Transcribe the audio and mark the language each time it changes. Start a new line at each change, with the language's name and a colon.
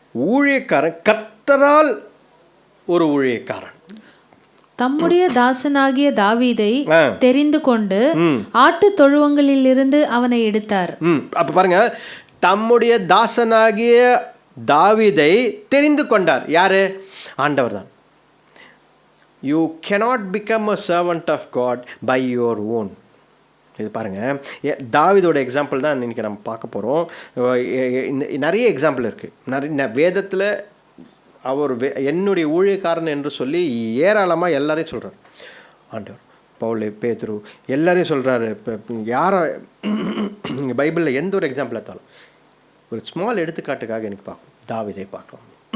Tamil: ஊழியக்காரன் கர்த்தரால் ஒரு ஊழியக்காரன். தம்முடைய தாசனாகிய தாவீதை தெரிந்து கொண்டு ஆட்டு தொழுவங்களிலிருந்து அவனை எடுத்தார். அப்ப பாருங்க, தம்முடைய தாசனாகிய தாவீதை தெரிந்து கொண்டார். யாரு? ஆண்டவர் தான்.
English: You cannot become a servant of God by your own.
Tamil: இது பாருங்கள், தாவீதோட எக்ஸாம்பிள் தான் இன்றைக்கி நம்ம பார்க்க போகிறோம். நிறைய எக்ஸாம்பிள் இருக்குது. நிறைய வேதத்தில் அவர் என்னுடைய ஊழியக்காரன் என்று சொல்லி ஏராளமாக எல்லாரையும் சொல்கிறார் ஆண்டவர். பவுல், பேதுரு எல்லாரையும் சொல்கிறாரு. இப்போ யாரை இங்கே பைபிளில் எந்த ஒரு எக்ஸாம்பிள் எடுத்தாலும் ஒரு ஸ்மால் எடுத்துக்காட்டுக்காக எனக்கு பார்க்கணும், தாவீதை பார்க்கலாம்.